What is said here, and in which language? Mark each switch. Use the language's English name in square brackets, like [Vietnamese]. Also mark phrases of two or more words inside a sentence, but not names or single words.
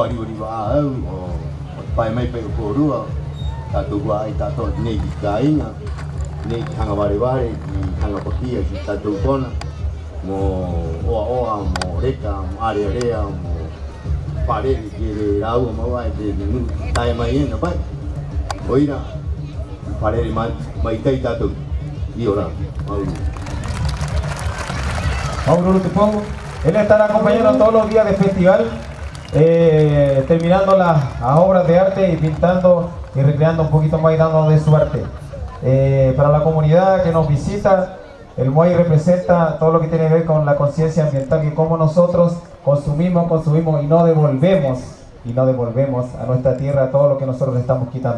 [Rapanui] riwa au o pai mai pai korua tatu wa ai tatu nei ka inga nei hanga ware ki hanga pakia ki tatu kona mo oa mo reka mo area mo pare ki rau mo ai te nu tai mai na pai oira pare mai tai tatu iola [Spanish] Mauro te pongo. Él estará acompañando todos los días del festival, terminando las obras de arte y pintando y recreando un poquito más y dando de su arte. Para la comunidad que nos visita, el Moai representa todo lo que tiene que ver con la conciencia ambiental, que como nosotros consumimos y no devolvemos a nuestra tierra todo lo que nosotros le estamos quitando.